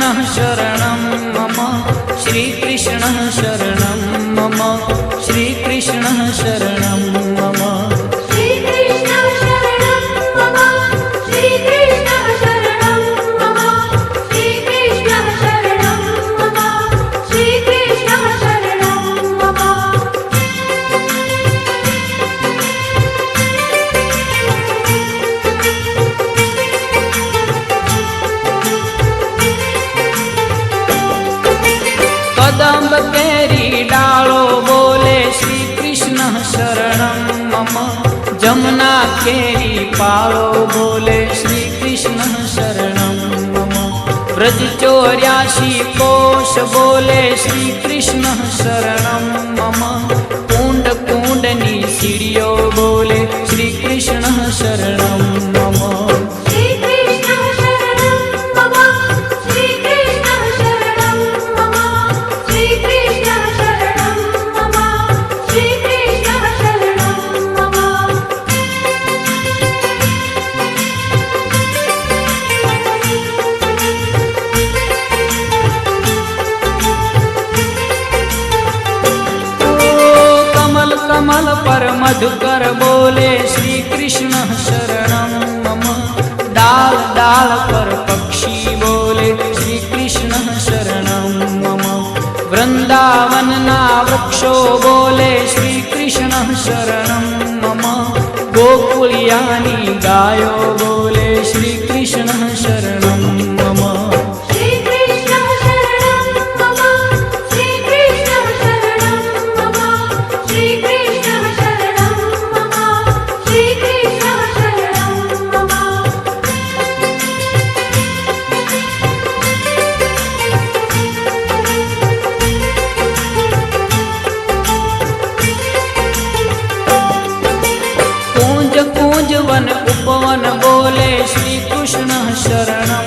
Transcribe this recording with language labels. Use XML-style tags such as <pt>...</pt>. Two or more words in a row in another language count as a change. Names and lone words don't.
<sa>शरणं मम श्रीकृष्णः शरणं मम श्रीकृष्णः शरणं मम श्रीकृष्णः शरणं मम श्रीकृष्णः शरणं मम श्रीकृष्णः शरणं मम श्रीकृष्णः शरणं मम</sa> <gu>કદંબ કેરી ડાળો બોલે</gu> <sa>श्री कृष्ण शरणं मम</sa> <gu>જમુના કેરી પાળો બોલે</gu> <sa>श्री कृष्ण शरणं मम</sa> <gu>વ્રજ 84 કોશ બોલે</gu> <sa>श्री कृष्ण शरणं मम</sa> <gu>કુંડ કુંડની સીડીઓ બોલે</gu> <sa>श्री कृष्ण शरणं मम श्रीकृष्णः शरणं मम श्रीकृष्णः शरणं मम श्रीकृष्णः शरणं मम श्रीकृष्णः शरणं मम</sa> <gu>કમળ કમળ પર મધુકર બોલે</gu> <sa>श्री कृष्ण शरणं</sa> <gu>मम ડાળ ડાળ પર પક્ષી બોલે</gu> <sa>श्री कृष्ण शरणं मम</sa> <gu>વૃંદાવન ના વૃક્ષો બોલે</gu> <sa>श्री कृष्ण शरणं मम</sa> <gu>ગોકુળિયાની ગાયો બોલે</gu> <sa>श्री कृष्ण शरणं मम श्रीकृष्णः शरणं मम श्रीकृष्णः शरणं मम श्रीकृष्णः शरणं मम श्रीकृष्णः शरणं मम</sa> <gu>કુંજ કુંજ વન ઉપવન બોલે</gu> <sa>श्री कृष्ण शरणं</sa>